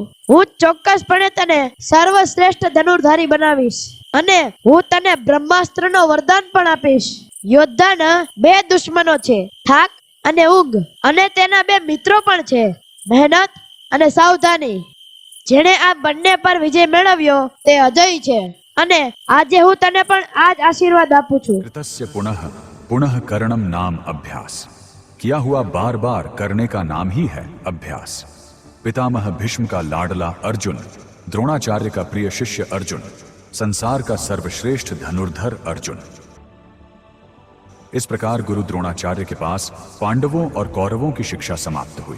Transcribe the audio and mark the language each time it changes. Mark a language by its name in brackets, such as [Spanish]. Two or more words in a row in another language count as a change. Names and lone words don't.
[Gujarati] હું ચોક્કસપણે તને સર્વશ્રેષ્ઠ ધનુર્ધારી બનાવીશ, અને હું તને બ્રહ્માસ્ત્રનો વરદાન પણ આપીશ. યોદ્ધાના બે દુશ્મનો છે, થાક અને ઊંઘ, અને તેના બે મિત્રો પણ છે, મહેનત અને સાવધાની. જેણે આ બંને પર વિજય મેળવ્યો તે અજય છે, અને આજે હું તને પણ આ જ આશીર્વાદ આપું છું. [Sanskrit] कृतस्य पुनः पुनः करणम नाम अभ्यास. [Hindi] किया हुआ बार बार करने का नाम ही है अभ्यास. पितामह भीष्म का लाडला अर्जुन, द्रोणाचार्य का प्रिय शिष्य अर्जुन, संसार का सर्वश्रेष्ठ धनुर्धर अर्जुन. इस प्रकार गुरु द्रोणाचार्य के पास पांडवों और कौरवों की शिक्षा समाप्त हुई.